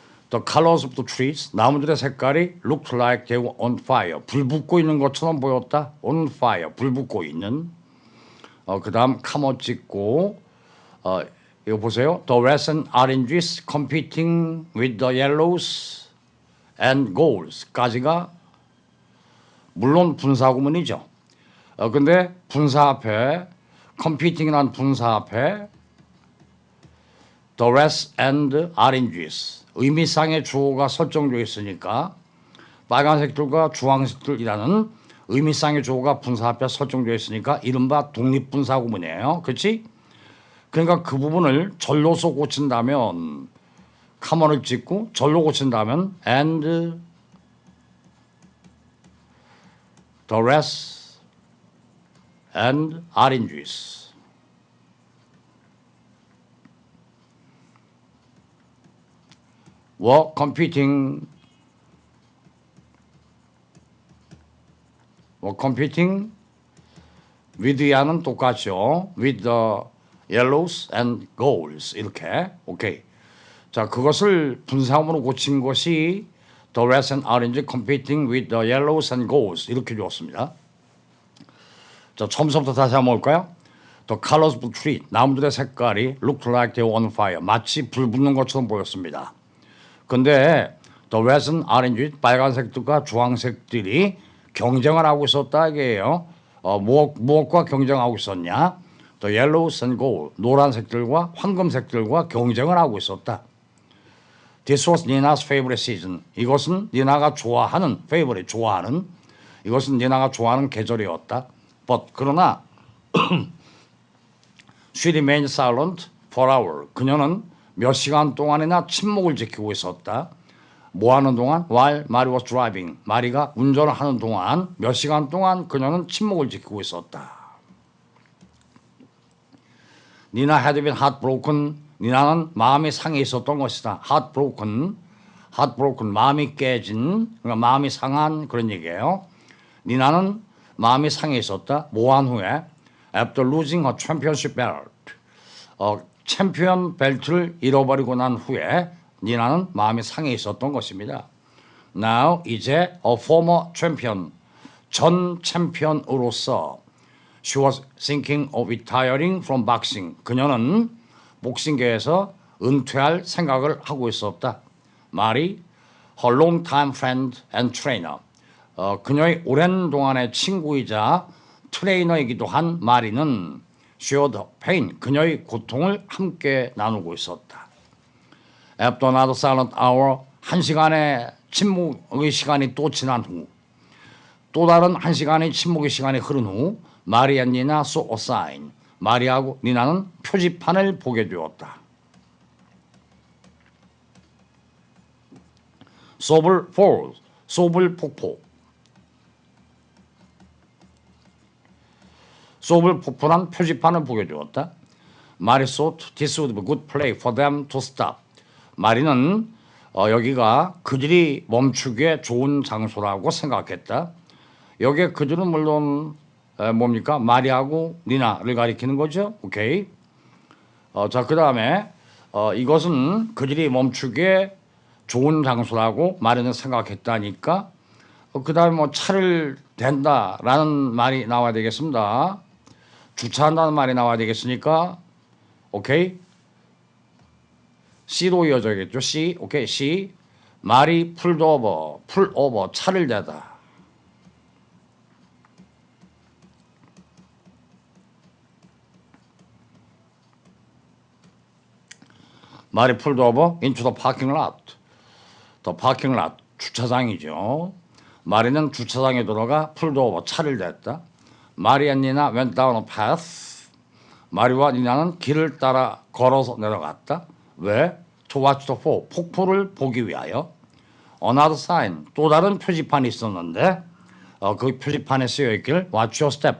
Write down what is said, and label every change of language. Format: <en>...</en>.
<en>The colors of the trees,</en> <ko>나무들의 색깔이</ko> <en>looked like they were on fire.</en> <ko>불 붙고 있는 것처럼 보였다.</ko> <en>On fire,</en> <ko>불 붙고 있는. 그 다음 카모 찍고 이거 보세요.</ko> <en>The reds and oranges competing with the yellows and golds까지가</en> <ko>물론 분사구문이죠. 근데 분사 앞에 competing이라는 분사 앞에</ko> <en>the reds and oranges</en> <ko>의미상의 주어가 설정되어 있으니까 빨간색들과 주황색들이라는 의미상의 주어가 분사 앞에 설정되어 있으니까 이른바 독립분사구문이에요. 그렇지? 그러니까 그 부분을 절로서 고친다면 카머를 찍고 절로 고친다면</ko> <en>and the rest and oranges were competing with</en> <ko>야는 똑같죠.</ko> <en>with the yellows and golds</en> <ko>이렇게. 오케이. 자, 그것을 분사음으로 고친 것이</ko> <en>the reds and orange competing with the yellows and golds</en> <ko>이렇게 주었습니다. 자, 처음부터 다시 한번 볼까요?</ko> <en>The colors of the tree</en> <ko>나무들의 색깔이</ko> <en>looked like they were on fire</en> <ko>마치 불 붙는 것처럼 보였습니다. 근데</ko> <en>the reds and orange</en> <ko>빨간색들과 주황색들이 경쟁을 하고 있었다 이게요. 무엇과 경쟁하고 있었냐?</ko> <en>The yellows and gold</en> <ko>노란색들과 황금색들과 경쟁을 하고 있었다.</ko> <en>This was Nina's favorite season.</en> <ko>이것은 니나가 좋아하는 favorite 좋아하는 이것은 니나가 좋아하는 계절이었다.</ko> <en>But</en> <ko>그러나</ko> <en>she remained silent for hours.</en> <ko>그녀는 몇 시간 동안이나 침묵을 지키고 있었다. 뭐 하는 동안?</ko> <en>While Mary was driving.</en> <ko>마리가 운전을 하는 동안 몇 시간 동안 그녀는 침묵을 지키고 있었다.</ko> <en>Nina had been heartbroken.</en> <ko>니나는 마음이 상해 있었던 것이다. heartbroken, 마음이 깨진, 그러니까 마음이 상한 그런 얘기예요. 니나는 마음이 상해 있었다. 뭐한 후에</ko> <en>after losing her championship belt,</en> <ko>챔피언 벨트를 잃어버리고 난 후에 니나는 마음이 상해 있었던 것입니다.</ko> <en>Now 이제 a former champion,</en> <ko>전 챔피언으로서</ko> <en>she was thinking of retiring from boxing.</en> <ko>그녀는 복싱계에서 은퇴할 생각을 하고 있었다. 말이</ko> <en>her long-time friend and trainer,</en> <ko>그녀의 오랜 동안의 친구이자 트레이너이기도 한 마리는</ko> <en>shared pain,</en> <ko>그녀의 고통을 함께 나누고 있었다.</ko> <en>After another silent hour,</en> <ko>한 시간의 침묵의 시간이 또 지난 후, 또 다른 한 시간의 침묵의 시간이 흐른 후, 마리 앤 니나</ko> <en>saw a sign,</en> <ko>마리하고 니나는 표지판을 보게 되었다. 소블 Falls, 소블 폭포. 소블 폭포란 표지판을 보게 되었다.</ko> <en>마리 thought this would be a good place for them to stop.</en> <ko>마리는 여기가 그들이 멈추기에 좋은 장소라고 생각했다. 여기에 그들은 물론 뭡니까? 마리하고 니나를 가리키는 거죠. 오케이. 자, 그 다음에 이것은 그들이 멈추기에 좋은 장소라고 마리는 생각했다니까 그 다음에 뭐 차를 댄다라는 말이 나와야 되겠습니다. 주차한다는 말이 나와야 되겠으니까 오케이. C로 이어져야겠죠. C. 오케이. C. 말이 풀 오버 차를 대다.</ko> <en>말이 풀 오버 into the parking lot. the parking lot</en> <ko>주차장이죠. 마리는 주차장에 들어가 풀 오버 차를 댔다.</ko> <en>마리 앤 니나 went down a path.</en> <ko>마리와 니나는 길을 따라 걸어서 내려갔다.</ko> <en>왜? To watch the fall.</en> <ko>폭포를 보기 위하여.</ko> <en>Another sign.</en> <ko>또 다른 표지판이 있었는데 그 표지판에 쓰여있길</ko> <en>Watch your step.</en>